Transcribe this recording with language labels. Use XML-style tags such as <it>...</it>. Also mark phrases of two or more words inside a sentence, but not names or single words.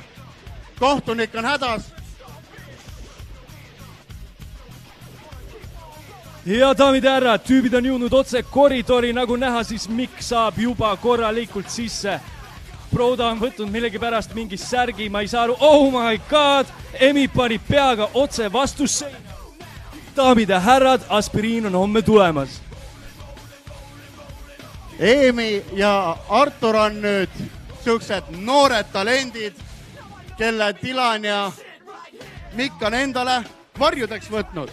<et>Kohtunik on hädas. Ja daamid ja härrad, tüübid on jõudnud otse koridori, nagu näha, siis Mikk saab juba korralikult sisse. Broda on võtnud millegi pärast mingi särgi, ma ei saa aru.</et> <en>Oh my god,</en> <et>Emi pani peaga otse vastu seina. Daamid ja härrad, aspiriin on homme tulemas. Emi ja Artur on nüüd siuksed noored talendid, kelle Dylan ja Mikk on endale varjudeks võtnud.</et>